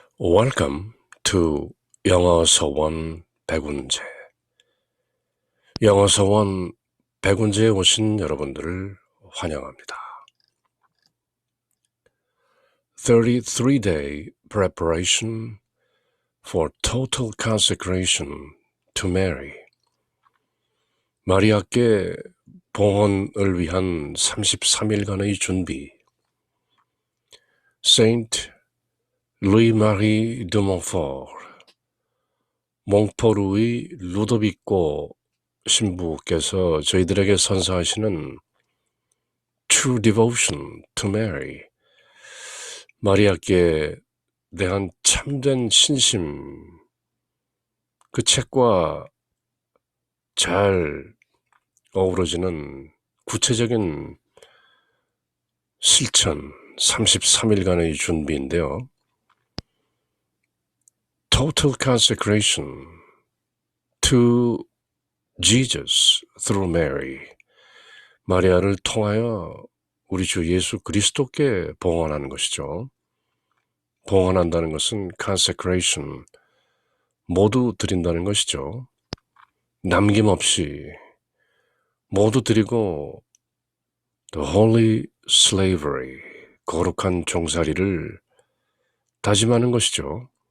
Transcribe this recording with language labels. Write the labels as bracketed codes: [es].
[en] Welcome to 영어 서원 백운재. [ko] 영어 서원 백운재에 오신 여러분들을 환영합니다. [en] 33-day preparation for total consecration to Mary. [ko] 마리아께 봉헌을 위한 33일간의 준비. Saint Louis-Marie de Montfort, 몽포르의 루도비코 신부께서 저희들에게 선사하시는 True Devotion to Mary, 마리아께 대한 참된 신심, 그 책과 잘 어우러지는 구체적인 실천 33일간의 준비인데요. [en] Total consecration to Jesus through Mary. [ko] 마리아를 통하여 우리 주 예수 그리스도께 봉헌하는 것이죠. 봉헌한다는 것은 consecration, 모두 드린다는 것이죠. 남김없이 모두 드리고 [en] the holy slavery, [ko] 거룩한 종살이를 다짐하는 것이죠.